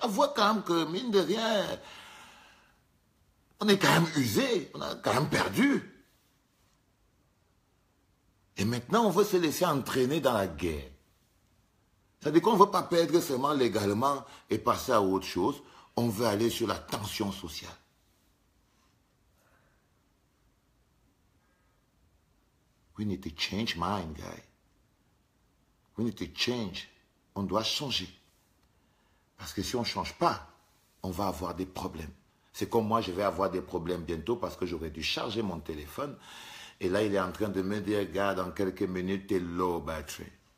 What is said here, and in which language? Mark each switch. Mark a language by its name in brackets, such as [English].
[French] Avouez quand même que, mine de rien, on est quand même usé, on a quand même perdu. Et maintenant, on veut se laisser entraîner dans la guerre. C'est-à-dire qu'on ne veut pas perdre seulement légalement et passer à autre chose. On veut aller sur la tension sociale. [English] We need to change mind, guys. We need to change. [French] On doit changer. Parce que si on ne change pas, on va avoir des problèmes. C'est comme moi, je vais avoir des problèmes bientôt parce que j'aurais dû charger mon téléphone. Et là, il est en train de me dire, regarde, dans quelques minutes, t'es low battery.